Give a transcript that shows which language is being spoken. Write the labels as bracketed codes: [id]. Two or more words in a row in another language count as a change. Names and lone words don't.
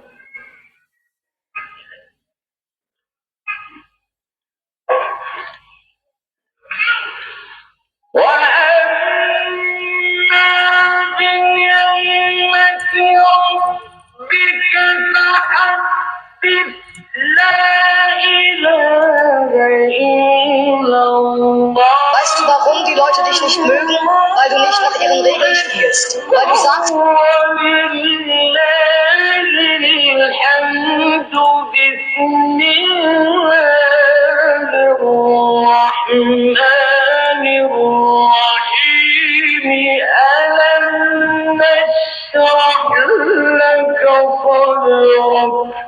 [ar] وأما بنعمة ربك فحدث لا إله إلا الله. [de] Weißt du, warum die Leute dich nicht mögen? Weil du nicht nach ihren Regeln spielst. Weil du sagst, [ar] الرحمن الرحيم. ألم نشرح لك صدرك.